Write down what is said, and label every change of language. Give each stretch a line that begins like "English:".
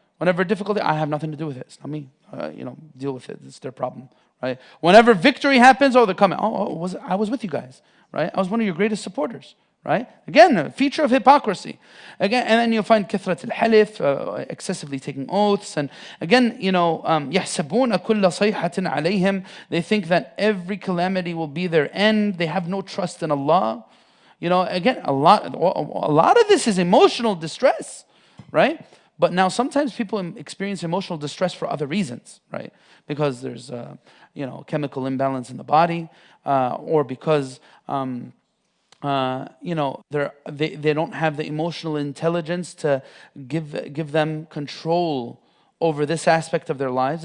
English: Whenever difficulty, I have nothing to do with it. It's not me. Deal with it. It's their problem, right? Whenever victory happens, they're coming. I was with you guys, right? I was one of your greatest supporters. Right? Again, a feature of hypocrisy. Again, and then you'll find
Arabic: كثرة الحلف,
English: excessively taking oaths. And again,
Arabic: يحسبون كل صيحة عليهم.
English: They think that every calamity will be their end. They have no trust in Allah. Again, a lot of this is emotional distress, right? But now sometimes people experience emotional distress for other reasons, right? Because there's chemical imbalance in the body, or because they don't have the emotional intelligence to give them control over this aspect of their lives.